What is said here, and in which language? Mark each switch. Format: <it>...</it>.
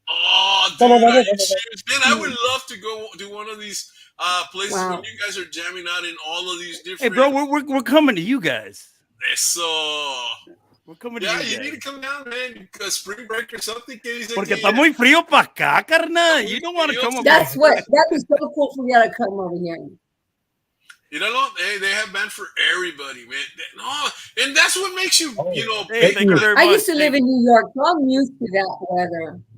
<en>Oh, dude, man, I would love to go to one of these places when you guys are jamming out in all of these different. Hey, bro, we're coming to you guys.</en> <es>Eso.</es> <en>We're coming to you guys. You need to come down, man. Spring break or something.</en> <es>Porque está muy frío para acá, carnal.</es> <en>You don't want to come over. That was so cool for you to come over here. You know, they have band for everybody, man. No, and that's what makes you, Hey, thank you very much. I used to live in New York, so I'm used to that weather.</en>